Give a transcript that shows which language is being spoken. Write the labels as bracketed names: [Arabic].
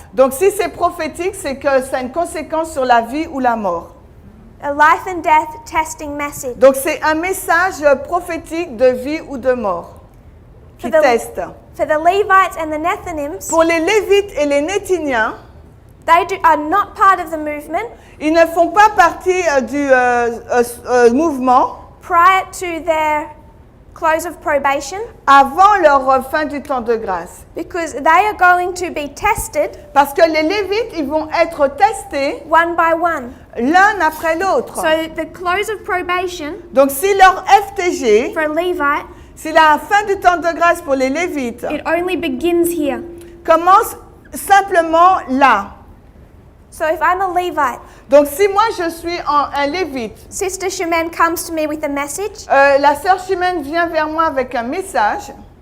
[French] Donc si c'est prophétique, c'est que ça a une conséquence sur la vie ou la mort. [English] A life and death testing message. [French] Donc c'est un message prophétique de vie ou de mort qui [English] For the- [French] teste. [English] For the Levites and the Nethinims, [French] Pour les Lévites et les Nétiniens, [English] they are not part of the movement [French] ils ne font pas partie du mouvement [English] prior to their close of probation [French] avant leur fin du temps de grâce. [English] because they are going to be tested [French] Parce que les Lévites, ils vont être testés [English] one by one. [French] l'un après l'autre. [English] So the close of probation [French] Donc si leur FTG, [English] for a Levite, [French] si la fin du temps de grâce pour les Lévites [English] it only begins here. [French] commence simplement là. [English] So if I'm a Levite, [French] Donc si moi je suis un Lévite, [English] Sister Shemin comes to me with a message, [French] la sœur Chimène vient vers moi avec un message,